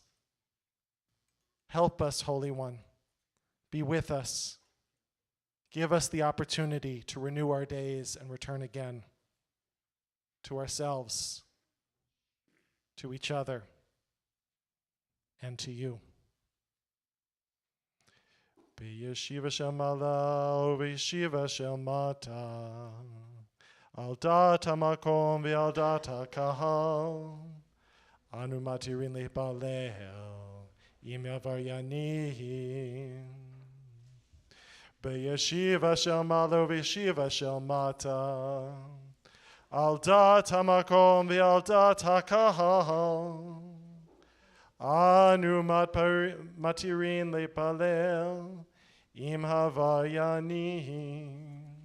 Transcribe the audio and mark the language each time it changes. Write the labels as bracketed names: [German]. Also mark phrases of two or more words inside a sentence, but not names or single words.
[English] Help us, Holy One. Be with us. Give us the opportunity to renew our days and return again to ourselves, to each other, and to you. [Hebrew] בישיבה של מעלה ובישיבה של מטה, על דעת המקום ועל דעת הקהל, אנו מתירין להתפלל עם העבריינים. בישיבה של מעלה ובישיבה של מטה, על דעת המקום ועל דעת הקהל, אנו מתירין להתפלל עם העבריינים.